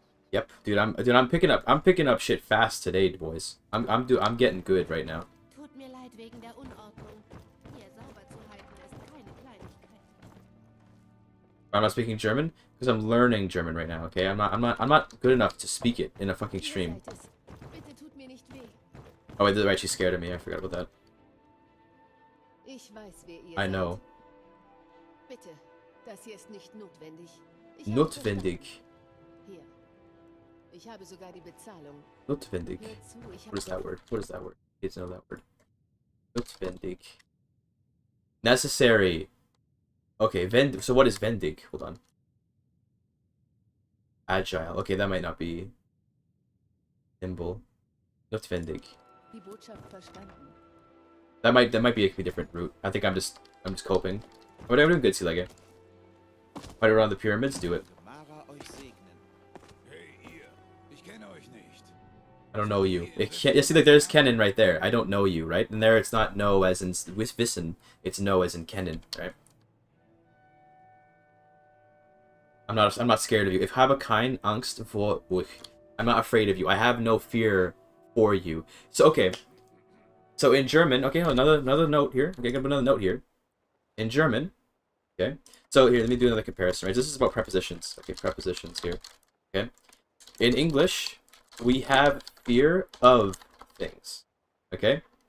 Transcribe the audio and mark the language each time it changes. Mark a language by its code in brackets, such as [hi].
[en] Yep, dude. I'm picking up shit fast today, boys. I'm getting good right now. [de] Tut mir leid wegen der Unordnung. Hier sauber zu halten ist keine Kleinigkeit. [en] I'm not speaking German because I'm learning German right now. Okay, I'm not good enough to speak it in a fucking stream. [de] Bitte tut mir nicht weh. [en] Oh wait, right, she's scared of me. I forgot about that. [de] Ich weiß, wer ihr [en] I [de] seid. [en] know. [de] Bitte, das hier ist nicht notwendig. Notwendig. Hier. Ich habe sogar die Bezahlung. Notwendig. Hör zu, ich [en] What is that word? What is that word? I need to know that word. Notwendig. Necessary. Okay, so what is vendig? Hold on. Agile. Okay, that might not be nimble. [de] Notwendig. Die Botschaft verstanden. [en] That might be a different route. I think I'm just coping. But I'm doing good, Silege. Fight around the pyramids, do it. I don't know you. You see, like, there's Kennen right there. I don't know you, right? And there it's not no as in wissen. It's no as in Kennen, right? I'm not scared of you. [de] Ich habe keine Angst vor euch. [en] I'm not afraid of you. I have no fear for you. So okay. So in German, okay, another note here. Okay, got another note here. In German, okay. So here, let me do another comparison. Right, this is about prepositions. Okay, prepositions here. Okay. In English, we have fear of things. Okay.